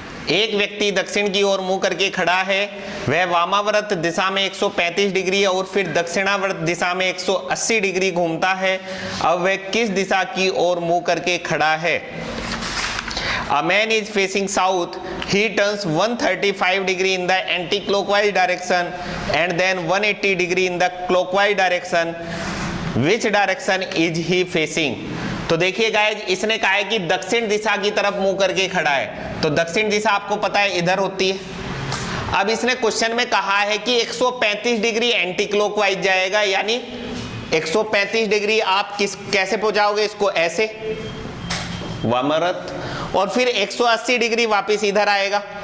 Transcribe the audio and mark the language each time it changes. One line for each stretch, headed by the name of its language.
Hindi: एक व्यक्ति दक्षिण की ओर मुंह करके खड़ा है, वह वामावर्त दिशा में 135 डिग्री और फिर दक्षिणावर्त दिशा में 180 डिग्री घूमता है। अब वह किस दिशा की ओर मुंह करके खड़ा है?
English: A man is facing south. He turns 135 degree in the anti-clockwise direction and then 180 degree in the clockwise direction. Which direction is he facing?
Hindi: तो देखिए गाइज, इसने कहा है कि दक्षिण दिशा की तरफ मुंह करके खड़ा है, तो दक्षिण दिशा आपको पता है इधर होती है। अब इसने क्वेश्चन में कहा है कि 135 डिग्री एंटी क्लॉकवाइज जाएगा, यानी 135 डिग्री आप कैसे पहुंचाओगे इसको, ऐसे वामावर्त, और फिर 180 डिग्री वापस इधर आएगा।